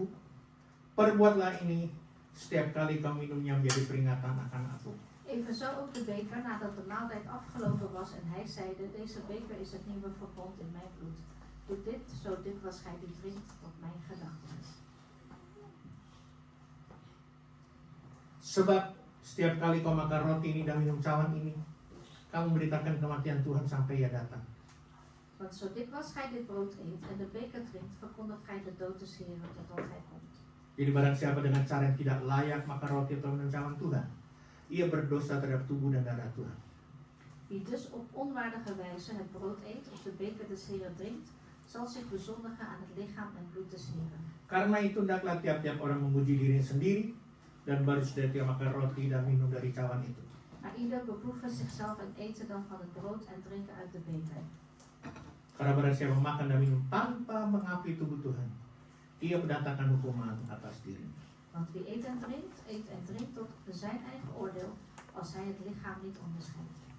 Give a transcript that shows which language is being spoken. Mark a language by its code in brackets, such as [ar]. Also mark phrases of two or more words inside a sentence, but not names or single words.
[id] Perbuatlah ini setiap kali kau minumnya menjadi peringatan akan aku. [nl] Evenzo ook de beker nadat de maaltijd afgelopen was en hij zeide, deze beker is het nieuwe verbond in mijn bloed. Doe dit, zo dikwijls gij die drinkt, tot mijn gedachtenis. [id] Sebab setiap kali kau makan roti ini dan minum cawan ini, kamu memberitakan kematian Tuhan sampai ia datang. [nl] Want zo dikwijls gij dit brood eet en de beker drinkt, verkondigt gij de dood des Heeren totdat hij komt. [id] Jadi barang siapa dengan cara yang tidak layak makan roti atau minum cawan Tuhan, ia berdosa terhadap tubuh dan darah Tuhan. [nl] Wie dus op onwaardige wijze het brood eet of de beker des Heeren drinkt, zal zich bezondigen aan het lichaam en bloed des Heeren. [id] Karena itu hendaklah tiap-tiap orang memuji diri sendiri, dan baru sudah dia makan roti dan minum dari cawan itu. [nl] Maar ieder beproeven zichzelf en eten dan van het brood en drinken uit de beker. [id] Karena barang siapa makan dan minum tanpa mengakui tubuh Tuhan, ia mendatangkan hukuman atas dirinya. [nl] Want wie eet en drinkt tot zijn eigen oordeel, als hij het lichaam niet onderscheidt.